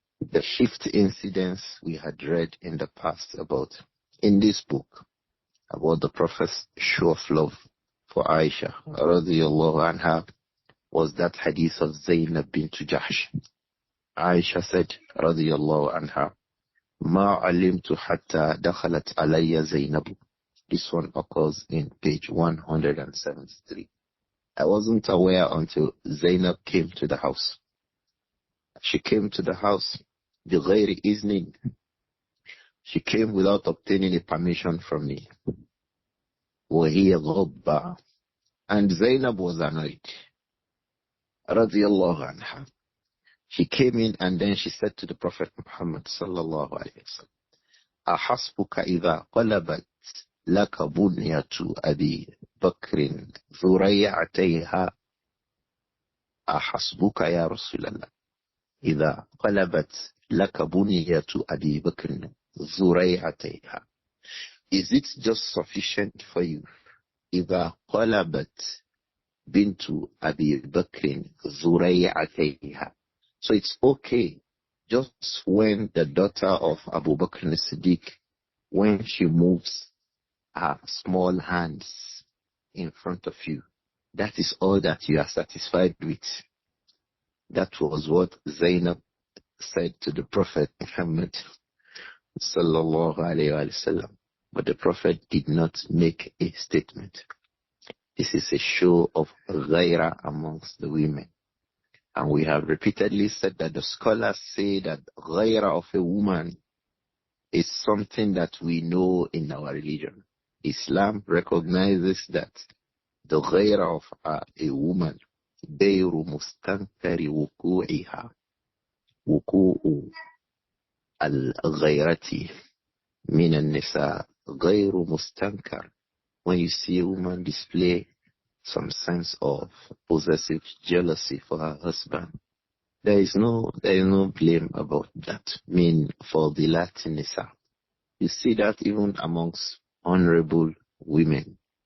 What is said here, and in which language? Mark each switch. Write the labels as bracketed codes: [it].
[en] The fifth incidents we had read in the past about, in this book, about the Prophet's show of love for Āishah, radiyallahu anha, was that hadith of Zaynab bint Jahsh. Āishah said, radiyallahu anha, [ar] ما علمت حتى دخلت علي زينب. [en] This one occurs in page 173. I wasn't aware until Zainab came to the house. She came to the house [ar] بغير إذن. [en] She came without obtaining a permission from me. [ar] وهي غضبة. [en] And Zainab was annoyed. [ar] رضي الله عنها. [en] She came in and then she said to the Prophet Muhammad sallallahu alayhi wa sallam, [ar] أحسبك إذا قلبت لك بنية أبي بكر ذريعتيها. أحسبك يا رسول الله إذا قلبت لك بنية أبي بكر ذريعتيها. [en] Is it just sufficient for you [ar] إذا قلبت بنت أبي بكر ذريعتيها? [en] So it's okay just when the daughter of Abu Bakr as-Siddiq, when she moves her small hands in front of you, that is all that you are satisfied with. That was what Zainab said to the Prophet Muhammad sallallahu alayhi wa sallam. But the Prophet did not make a statement. This is a show of ghaira amongst the women. And we have repeatedly said that the scholars say that ghaira of a woman is something that we know in our religion. Islam recognizes that the ghaira of a woman, [ar] غير مستنكر وقوعها, وقوع الغيرة من النساء غير مستنكر. [en] When you see a woman display some sense of possessive jealousy for her husband, there is no blame about that. For the Latin nisa, you see that even amongst honorable women.